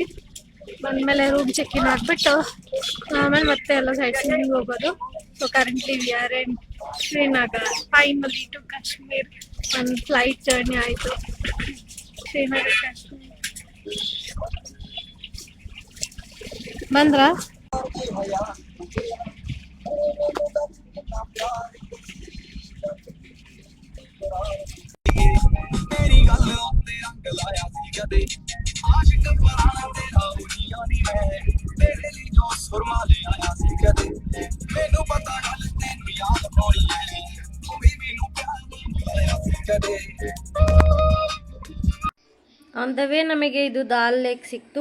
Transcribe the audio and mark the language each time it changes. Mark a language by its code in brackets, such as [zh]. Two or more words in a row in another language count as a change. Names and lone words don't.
[kn] ಬಂದ್ಮೇಲೆ [en] room check in [kn] ಆಗ್ಬಿಟ್ಟು ಆಮೇಲೆ ಮತ್ತೆ ಎಲ್ಲ [en] sight seeing [kn] ಹೋಗೋದು. [en] so currently we are in Srinagar, finally to Kashmir. [kn] ಒಂದು [en] flight journey [kn] ಆಯಿತು ಶ್ರೀನಗರ್ ಕಾಶ್ಮೀರ್. ಬಂದ್ರಾ? [pa] ਮੇਰੀ ਗੱਲ ਉੱਤੇ ਰੰਗ ਲਾਇਆ ਸੀ ਕਦੇ ਆਸ਼ਿਕ ਪਰਾਣਾ ਤੇਰਾ ਦੁਨੀਆ ਨਹੀਂ ਮੈਂ ਤੇਰੇ ਲਈ ਜੋ ਸੁਰਮਾ ਲੈ ਆਇਆ ਸੀ ਕਦੇ ਮੈਨੂੰ ਪਤਾ ਗੱਲ ਤੈਨੂੰ ਯਾਦ ਪਾਉਣੀ ਹੈ ਤੂੰ ਵੀ ਮੈਨੂੰ ਪਿਆਰ ਨਹੀਂ ਲਾਇਆ ਸੀ ਕਦੇ. [en] on the way [kn] ನಮಗೆ ಇದು ದಾಲ್ ಲೇಕ್ ಸಿಕ್ತು.